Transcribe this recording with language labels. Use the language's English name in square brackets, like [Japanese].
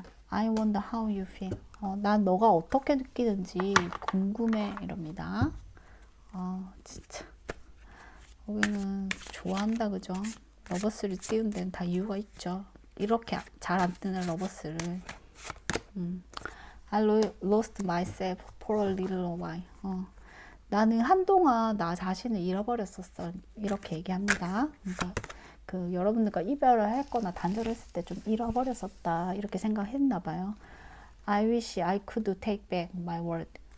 [English] I wonder how you feel. [Korean] 난 너가 어떻게 느끼는지 궁금해. 이럽니다. 진짜. 여기는 좋아한다, 그죠? 러버스를 띄운 데는 다 이유가 있죠. 이렇게 잘 안 뜨는 러버스를. [English] I lost myself for a little while. [Korean] 나는 한동안 나 자신을 잃어버렸었어. 이렇게 얘기합니다. 그러니까 그 여러분들과 이별을 했거나 단절했을 때 좀 잃어버렸었다. 이렇게 생각했나 봐요. [English] I wish I could take back my word.